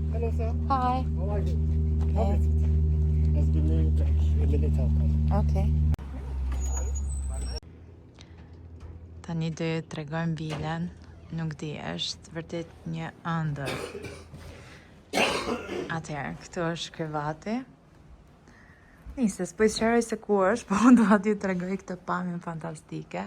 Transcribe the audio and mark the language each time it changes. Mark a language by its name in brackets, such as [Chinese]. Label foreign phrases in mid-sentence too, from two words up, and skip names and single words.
[English] Rosa. Hi. How are you? Have it. Let's give me a minute help. Okay. [Albanian] Tani do ju tregojmë vilën, nuk di, është vërtet një ëndër. Atëherë, këtu është krevati. Nisë, s'po i sqaroj se ku është, po unë dua t'ju tregoj këtë pamjen fantastike.